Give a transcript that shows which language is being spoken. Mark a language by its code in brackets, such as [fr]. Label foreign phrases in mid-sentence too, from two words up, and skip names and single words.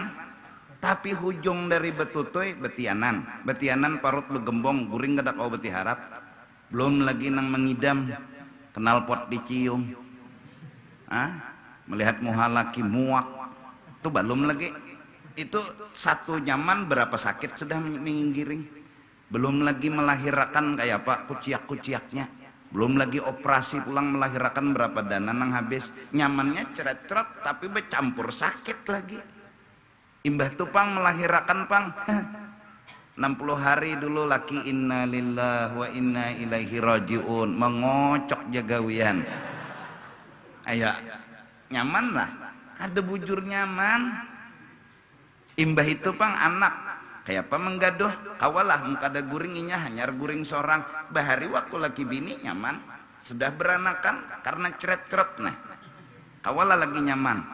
[bjn] Tapi hujung dari betutuy betianan, betianan parut begembong guring kada kau beti harap, belum lagi nang mengidam kenal pot dicium, melihat muha laki muak, itu belum lagi, itu satu nyaman berapa sakit sudah menggiring, belum lagi melahirkan kayak apa kuciak-kuciaknya, belum lagi operasi pulang melahirkan berapa dana nang habis, nyamannya ceret-ceret tapi bercampur sakit lagi. Imbah tu pang melahirkan pang 60 hari dulu laki [ar] إنا لله وإنا إليه راجعون [bjn] mengocok jagawian. Ayo nyaman lah, kada bujur nyaman. Imbah itu pang anak kayak apa menggaduh kawalah kada guring inya hanyar guring seorang bahari waktu laki bini nyaman sudah beranakan karena ceret-ceret nah kawalah lagi nyaman.